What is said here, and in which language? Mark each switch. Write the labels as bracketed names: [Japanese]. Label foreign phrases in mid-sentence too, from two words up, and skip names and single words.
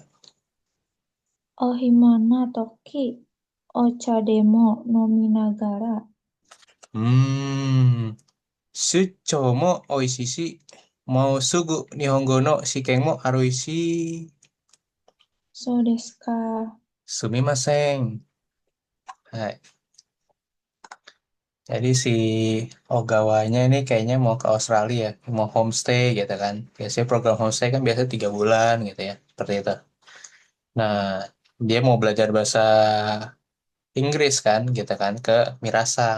[Japanese] お暇な時、お茶でも飲みながら、うーん、出張も美味しいし、もうすぐ日本語の試験もあるし、そうですか。すみません。 [Indonesian] はい。Jadi si Ogawanya ini kayaknya mau ke Australia, mau homestay gitu kan. Biasanya program homestay kan biasa 3 bulan gitu ya, seperti itu. Nah, dia mau belajar bahasa Inggris kan, gitu kan, ke Mirasang.